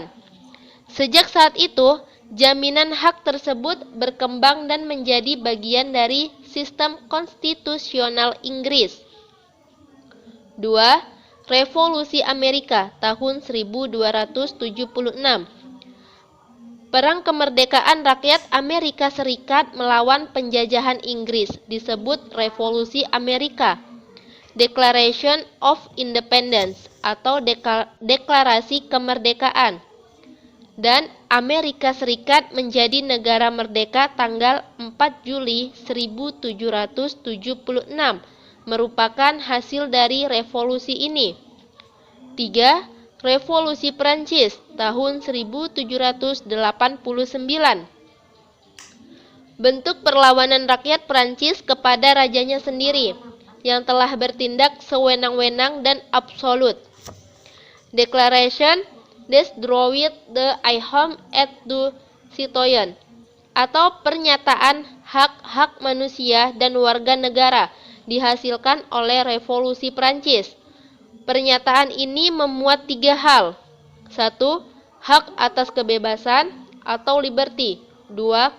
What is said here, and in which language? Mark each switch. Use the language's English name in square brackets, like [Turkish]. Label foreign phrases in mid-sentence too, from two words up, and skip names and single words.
[Indonesian] Sejak saat itu, jaminan hak tersebut berkembang dan menjadi bagian dari sistem konstitusional Inggris. 2. Revolusi Amerika tahun 1276. Perang kemerdekaan rakyat Amerika Serikat melawan penjajahan Inggris disebut Revolusi Amerika. [English] Declaration of Independence [Indonesian] atau Deklarasi Kemerdekaan. Dan Amerika Serikat menjadi negara merdeka tanggal 4 Juli 1776, merupakan hasil dari revolusi ini. 3. Revolusi Prancis tahun 1789. Bentuk perlawanan rakyat Prancis kepada rajanya sendiri yang telah bertindak sewenang-wenang dan absolut. [French] Declaration des droits de l'homme et du citoyen [Indonesian] atau pernyataan hak-hak manusia dan warga negara dihasilkan oleh revolusi Prancis. Pernyataan ini memuat 3 hal. 1. Hak atas kebebasan atau liberty. 2.